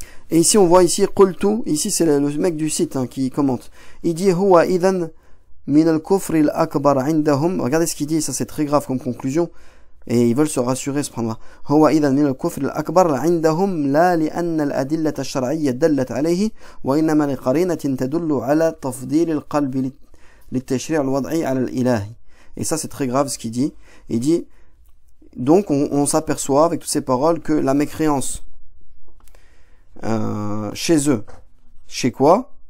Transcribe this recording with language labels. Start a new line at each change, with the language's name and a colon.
French: Et ici, on voit ici, qultu, ici c'est le mec du site hein, qui commente. Il dit,
Arabic: huwa idhan min al-kufr al-akbar indahum.
French: Regardez ce qu'il dit, ça c'est très grave comme conclusion. Et ils veulent se rassurer, subhanallah.
Arabic: هو إذا من الكفر الأكبر عندهم لا لأن الأدلة الشرعية دلت عليه وإنما لقرينة تدل على تفضيل القلب للتشريع الوضعي على الإله.
French: Et ça c'est très grave ce qu'il dit. Il dit donc on s'aperçoit avec toutes ces paroles que la mécréance chez eux, chez quoi?